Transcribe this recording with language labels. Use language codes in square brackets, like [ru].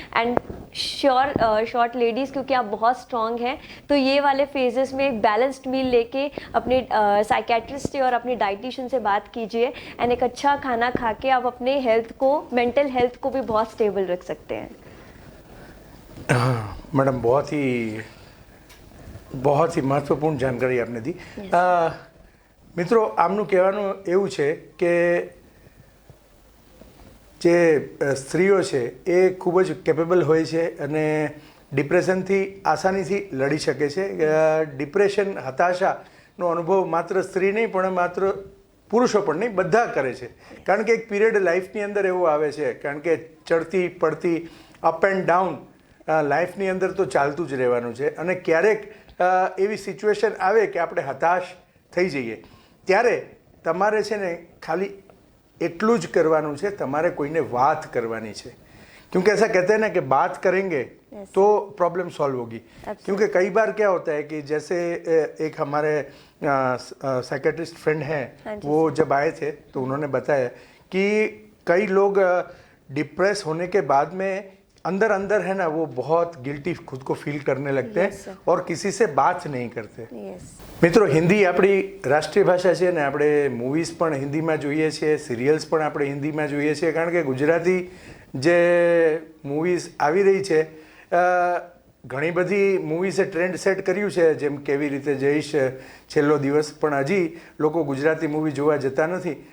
[hi] And short ladies, क्योंकि आप बहुत स्ट्रॉन्ग हैं, तो ये वाले फेजेस में एक बैलेंस्ड मील लेके अपने साइकेट्रिस्ट से और अपने डाइटिशियन से बात कीजिए, एंड एक अच्छा खाना खा के आप अपने हेल्थ को, मेंटल हेल्थ को भी बहुत स्टेबल रख सकते हैं। मैडम बहुत ही મહત્વપૂર્ણ જાણકારી આપને દી। [gu] મિત્રો, આમનું કહેવાનું એવું છે કે જે સ્ત્રીઓ છે એ ખૂબ જ કેપેબલ હોય છે અને ડિપ્રેશનથી આસાનીથી લડી શકે છે। ડિપ્રેશન, હતાશાનો અનુભવ માત્ર સ્ત્રી નહીં પણ માત્ર પુરુષો પણ નહીં, બધા કરે છે। કારણ કે એક પીરિયડ લાઈફની અંદર એવો આવે છે, કારણ કે ચડતી પડતી, અપ એન્ડ ડાઉન લાઈફની અંદર તો ચાલતું જ રહેવાનું છે। અને ક્યારેક એવી સિચ્યુએશન આવે કે આપણે હતાશ થઈ જઈએ, ત્યારે તમારે છે ને ખાલી એટલું જ કરવાનું છે, તમારે કોઈને વાત કરવાની છે। [hi] क्योंकि ऐसा कहते हैं ना कि बात करेंगे तो प्रॉब्लम सॉल्व होगी। क्योंकि कई बार क्या होता है कि जैसे एक हमारे साइकेट्रिस्ट फ्रेंड हैं, वो जब आए थे तो उन्होंने बताया कि कई लोग डिप्रेस होने के बाद में अंदर अंदर है ना वो बहुत गिल्टी खुद को फील करने लगते हैं और किसी से बात नहीं करते। [gu] મિત્રો, હિન્દી આપણી રાષ્ટ્રીય ભાષા છે ને આપણે મૂવીઝ પણ હિન્દીમાં જોઈએ છીએ, સિરિયલ્સ પણ આપણે હિન્દીમાં જોઈએ છીએ, કારણ કે ગુજરાતી જે મૂવીઝ આવી રહી છે, ઘણી બધી મૂવીઝે ટ્રેન્ડ સેટ કર્યું છે, જેમ કેવી રીતે જઈશ, છેલ્લો દિવસ, પણ હજી લોકો ગુજરાતી મૂવી જોવા જતા નથી।